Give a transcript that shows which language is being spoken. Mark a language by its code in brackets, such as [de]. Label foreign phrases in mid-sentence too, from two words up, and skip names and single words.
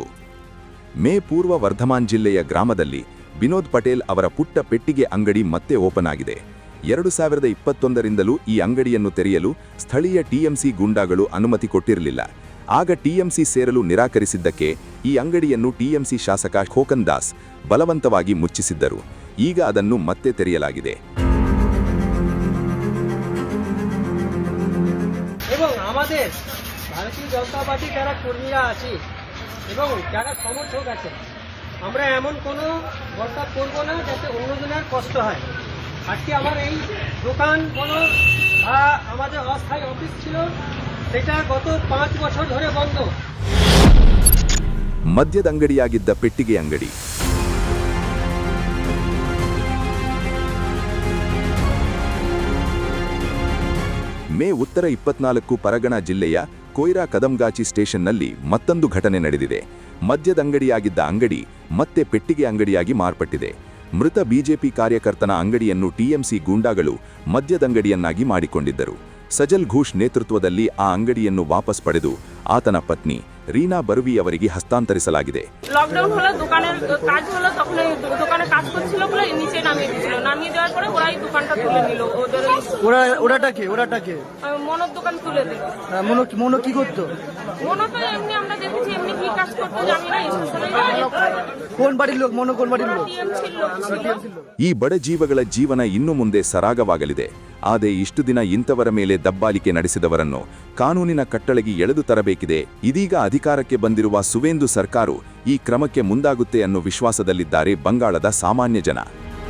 [kn] ಮೇ ಪೂರ್ವ ವರ್ಧಮಾನ್ ಜಿಲ್ಲೆಯ ಗ್ರಾಮದಲ್ಲಿ ವಿನೋದ್ ಪಟೇಲ್ ಅವರ ಪುಟ್ಟ ಪೆಟ್ಟಿಗೆ ಅಂಗಡಿ ಮತ್ತೆ ಓಪನ್ ಆಗಿದೆ. 2021ರಿಂದಲೂ ಈ ಅಂಗಡಿಯನ್ನು ತೆರೆಯಲು ಸ್ಥಳೀಯ ಟಿಎಂಸಿ ಗೂಂಡಾಗಳು ಅನುಮತಿ ಕೊಟ್ಟಿರಲಿಲ್ಲ. ಆಗ ಟಿಎಂಸಿ ಸೇರಲು ನಿರಾಕರಿಸಿದ್ದಕ್ಕೆ ಈ ಅಂಗಡಿಯನ್ನು ಟಿಎಂಸಿ ಶಾಸಕ ಖೋಕನ್ ದಾಸ್ ಬಲವಂತವಾಗಿ ಮುಚ್ಚಿಸಿದ್ದರು. ಈಗ ಅದನ್ನು ಮತ್ತೆ ತೆರೆಯಲಾಗಿದೆ. [bn] এবং আমাদের ভারতীয় জনতা পার্টি যারা কর্মীরা আছি এবং যারা সমর্থক আছে, আমরা এমন কোনো বরখাস্ত করব না যাতে অন্যজনের কষ্ট হয়। আজকে আমার এই দোকান বলো বা আমাদের অস্থায়ী অফিস ছিল, সেটা গত 5 বছর ধরে বন্ধ। [kn] ಮದ್ಯದ ಅಂಗಡಿಯಾಗಿದ್ದ ಪೆಟ್ಟಿಗೆ ಅಂಗಡಿ ಮೇ ಉತ್ತರ 24 ಪರಗಣ ಜಿಲ್ಲೆಯ ಕೊಯ್ರಾ ಕದಮ್ಗಾಚಿ ಸ್ಟೇಷನ್ನಲ್ಲಿ ಮತ್ತೊಂದು ಘಟನೆ ನಡೆದಿದೆ. ಮದ್ಯದಂಗಡಿಯಾಗಿದ್ದ ಅಂಗಡಿ ಮತ್ತೆ ಪೆಟ್ಟಿಗೆ ಅಂಗಡಿಯಾಗಿ ಮಾರ್ಪಟ್ಟಿದೆ. ಮೃತ ಬಿಜೆಪಿ ಕಾರ್ಯಕರ್ತನ ಅಂಗಡಿಯನ್ನು ಟಿಎಂಸಿ ಗೂಂಡಾಗಳು ಮದ್ಯದಂಗಡಿಯನ್ನಾಗಿ ಮಾಡಿಕೊಂಡಿದ್ದರು. ಸಜಲ್ ಘೋಷ್ ನೇತೃತ್ವದಲ್ಲಿ ಆ ಅಂಗಡಿಯನ್ನು ವಾಪಸ್ ಪಡೆದು ಆತನ ಪತ್ನಿ ರೀನಾ ಬರುವಿ ಅವರಿಗೆ ಹಸ್ತಾಂತರಿಸಲಾಗಿದೆ. [bn] লকডাউন হলো, দোকানের কাজ হলো, তখন এই দোকানে কাজ করছিল বলে নিচে নামিয়ে দিয়েছিল। নামিয়ে দেওয়ার পরে ওরাই দোকানটা তুলে নিল। ওদের ওরাটাকে মনোর দোকান তুলে দিল। মনো কি করতো? মনো তো এমনি আমরা দেখেছি, এমনি কি কাজ করতো জানি না। কোন বাড়ির লোক? মনো কোন বাড়ির লোক? টিএমসির লোক ছিল। [kn] ಈ ಬಡ ಜೀವಗಳ ಜೀವನ ಇನ್ನು ಮುಂದೆ ಸರಾಗವಾಗಲಿದೆ. ಆದರೆ ಇಷ್ಟು ದಿನ ಇಂಥವರ ಮೇಲೆ ದಬ್ಬಾಳಿಕೆ ನಡೆಸಿದವರನ್ನು ಕಾನೂನಿನ ಕಟ್ಟಳೆಗೆ ಎಳೆದು ತರಬೇಕಿದೆ. ಇದೀಗ ಅಧಿಕಾರಕ್ಕೆ ಬಂದಿರುವ ಸುವೇಂದು ಸರ್ಕಾರ ಈ ಕ್ರಮಕ್ಕೆ ಮುಂದಾಗುತ್ತೆ ಅನ್ನೋ ವಿಶ್ವಾಸದಲ್ಲಿದ್ದಾರೆ ಬಂಗಾಳದ ಸಾಮಾನ್ಯ ಜನ.